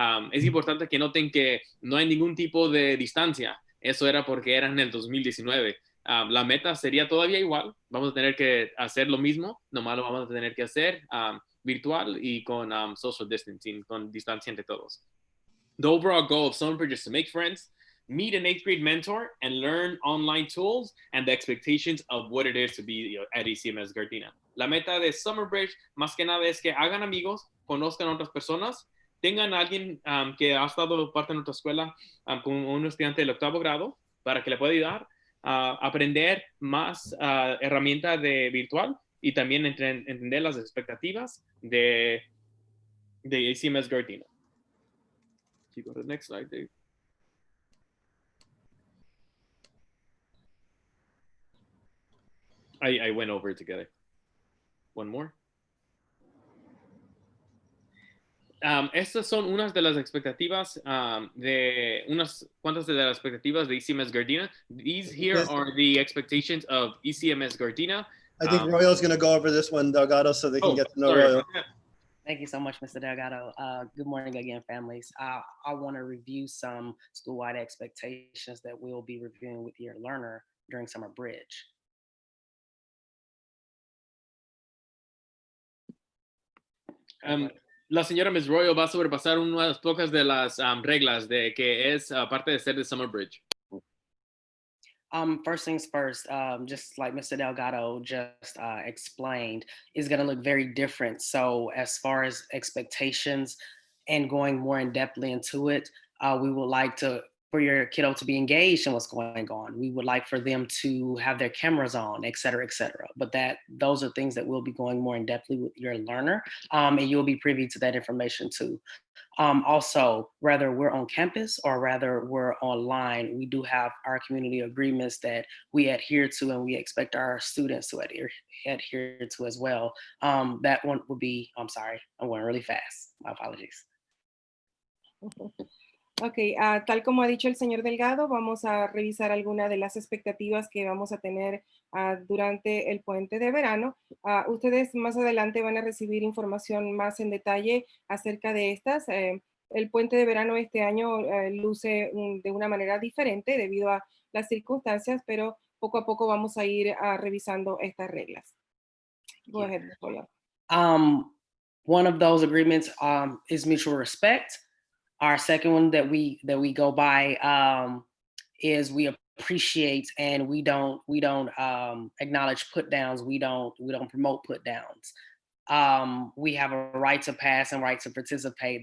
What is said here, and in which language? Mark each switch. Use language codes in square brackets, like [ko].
[es] Es importante que noten que no hay ningún tipo de distancia. Eso era porque era en el 2019. La meta sería todavía igual. Vamos a tener que hacer lo mismo, nomás lo vamos a tener que hacer virtual y con [en] social distancing, [es] con distancia entre todos. [en] The overall goal of Summer Bridge is to make friends, meet an 8th grade mentor, and learn online tools and the expectations of what it is to be at ECMS Gardena. [es] La meta de Summer Bridge, más que nada, es que hagan amigos, conozcan a otras personas, tengan a alguien que ha estado parte de nuestra escuela como un estudiante del 8º grado para que le pueda ayudar a aprender más herramienta de virtual y también entender las expectativas de ECMS Gardena. [en] You go to the next slide, Dave. I went over it together. One more. [es] Estas son unas de las expectativas de unas cuantas de las expectativas de ECMS Gardena. [en] These here are the expectations of ECMS Gardena. I think Royal's going to go over this one, Delgado, so they can get to know sorry. Royal. Thank you so much, Mr. Delgado. Good morning again, families. I want to review some school-wide expectations that we'll be reviewing with your learner during Summer Bridge. [es] La señora Ms. Royal va a sobrepasar unas pocas de las reglas de que es parte de ser de Summer Bridge. [en] First things first, just like Mr. Delgado just explained, is going to look very different. So as far as expectations and going more in depthly into it, we would like for your kiddo to be engaged in what's going on. We would like for them to have their cameras on, et cetera, et cetera. But those are things that we'll be going more in depthly with your learner, and you'll be privy to that information too. Also, whether we're on campus or whether we're online, we do have our community agreements that we adhere to and we expect our students to adhere to as well. That one would be, I'm sorry, I'm going really fast. My apologies. [es] Ok, tal como ha dicho el señor Delgado, vamos a revisar algunas de las expectativas que vamos a tener durante el puente de verano. Ustedes más adelante van a recibir información más en detalle acerca de estas. El puente de verano este año luce de una manera diferente debido a las circunstancias, pero poco a poco vamos a ir revisando estas reglas. [en] Go ahead, Royal. One of those agreements is mutual respect. Our second one that we go by is we appreciate and we don't acknowledge put downs. We don't promote put downs. We have a right to pass and right to participate.